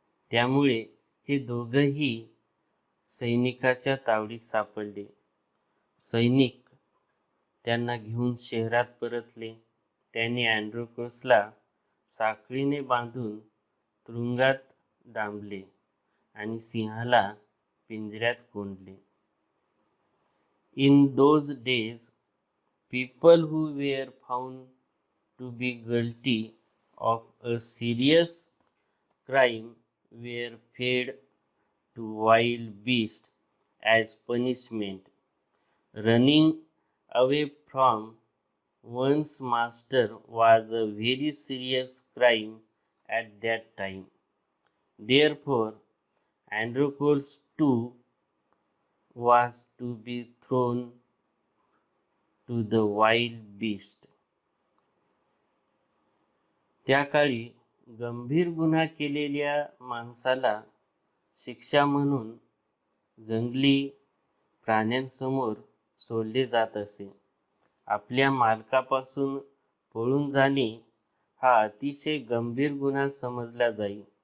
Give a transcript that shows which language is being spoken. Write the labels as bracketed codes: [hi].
[mr] त्यामुळे हे दोघंही सैनिकाच्या तावडीत सापडले. सैनिक त्यांना घेऊन शहरात परतले. त्यांनी अँड्रोकोसला साखळीने बांधून तुरुंगात डांबले आणि सिंहाला पिंजऱ्यात कोंडले. [en] In those days, people who were found to be guilty of a serious crime were fed to wild beasts as punishment. Running away from one's master was a very serious crime at that time. Therefore, Androcles too was to be thrown to the wild beast. [mr] त्या काळी गंभीर गुन्हा केलेल्या माणसाला शिक्षा म्हणून जंगली प्राण्यांसमोर सोडले जात असे. आपल्या मालकापासून पळून जाणे हा अतिशय गंभीर गुन्हा समजला जाई.